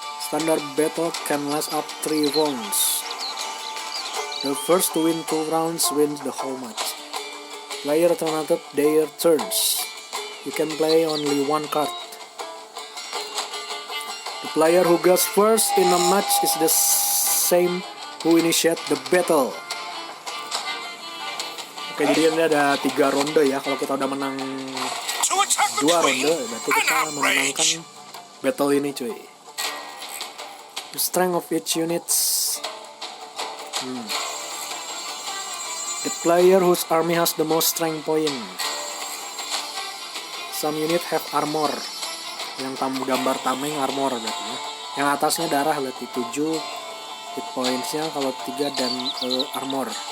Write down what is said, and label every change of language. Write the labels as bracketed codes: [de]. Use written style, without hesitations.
[en] Standard battle can last up 3 rounds. The first to win 2 rounds wins the whole match. Player alternated their turns. You can play only 1 card. The player who goes first in a match is the same who initiate the battle. [id] Oke, jadi ini ada 3 ronde ya. Kalau kita udah menang 2 ronde, berarti kita memenangkan battle ini cuy. [en] The strength of each units. The player whose army has the most strength point. Some unit have armor. [id] Yang gambar tameng armor berarti ya. Yang atasnya darah berarti 7 hit points-nya, kalau 3 dan armor.